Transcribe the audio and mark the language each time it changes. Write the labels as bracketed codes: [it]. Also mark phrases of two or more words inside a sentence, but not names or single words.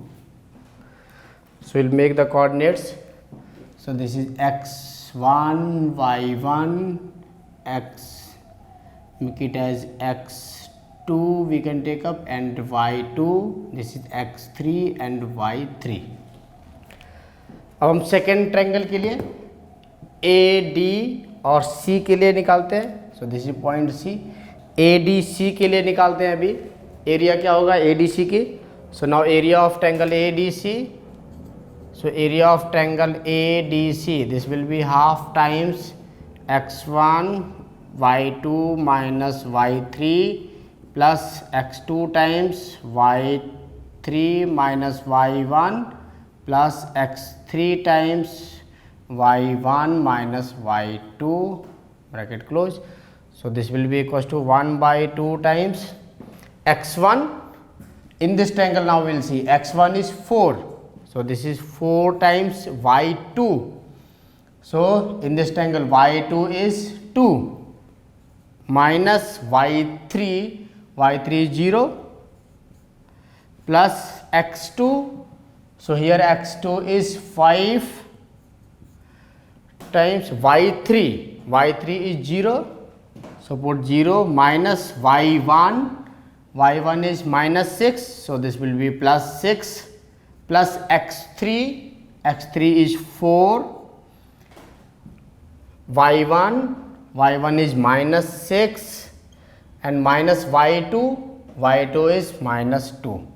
[en] So we will make the coordinates. So this is x1 y1 make it as x2 we can take up and y2, this is x3 and y3. [hi] अब हम [en] second triangle [hi] के लिए ए डी और सी के लिए निकालते हैं। [en] so this is point C, [hi] ए डी सी के लिए निकालते हैं। अभी एरिया क्या होगा ए डी सी की। [en] so now area of triangle A D C, so area of triangle ADC, this will be half times x1 y2 minus y3 plus x2 times y3 minus y1 plus x3 times y1 minus y2 bracket close. So this will be equals to 1/2 times x1. In this triangle now we will see x1 is 4. So this is 4 times y2. So in this triangle y2 is 2 minus y3 is 0 plus x2. So here x2 is 5 times y3. y3 is 0, so put 0 minus y1. y1 is minus 6, so this will be plus 6 plus x3. x3 is 4. y1 is minus 6 and minus y2 is minus 2.